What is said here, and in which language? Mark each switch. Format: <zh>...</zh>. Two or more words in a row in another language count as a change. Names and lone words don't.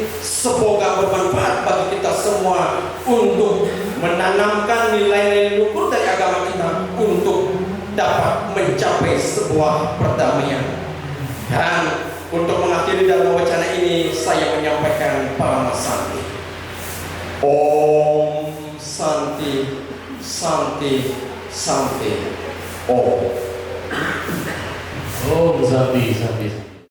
<id>Semoga bermanfaat bagi kita semua untuk menanamkan nilai-nilai luhur dari agama kita untuk dapat mencapai sebuah perdamaian. Dan untuk mengakhiri Dharma Wacana ini, saya menyampaikan Parama Santi.</id> <sa>Om Santi, Santi, Santi. Om. Oh, Santi, Santi.</sa>